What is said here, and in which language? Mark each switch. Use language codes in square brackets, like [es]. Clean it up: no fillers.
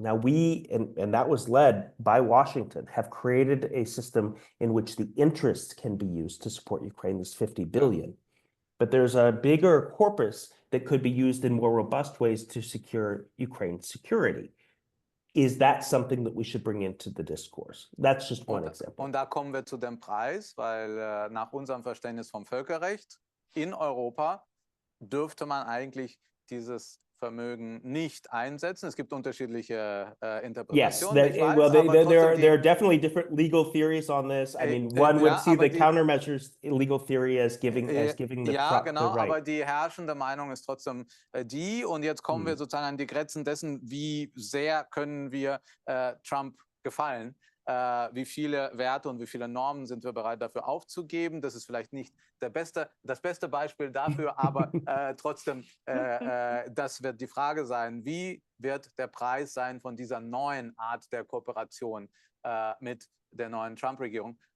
[en] Now we, and that was led by Washington, have created a system in which the interests can be used to support Ukraine, this $50 billion. But there's a bigger corpus that could be used in more robust ways to secure Ukraine's security. Is that something that we should bring into the discourse? That's just one example. [de] Und da kommen wir zu dem Preis, weil nach unserem Verständnis vom Völkerrecht in Europa dürfte man eigentlich dieses Vermögen nicht einsetzen. Es gibt unterschiedliche Interpretationen. [en] Yes, there are definitely different legal theories on this. I mean, one would see the countermeasures legal theory as giving the [de] ja, genau, [en] the right. [de] Aber die herrschende Meinung ist trotzdem die. Und jetzt kommen wir sozusagen an die Grenzen dessen, wie sehr können wir Trump gefallen. Wie viele Werte und wie viele Normen sind wir bereit dafür aufzugeben? Das ist vielleicht nicht das beste Beispiel dafür, aber trotzdem, das wird die Frage sein, wie wird der Preis sein von dieser neuen Art der Kooperation mit der neuen Trump-Regierung?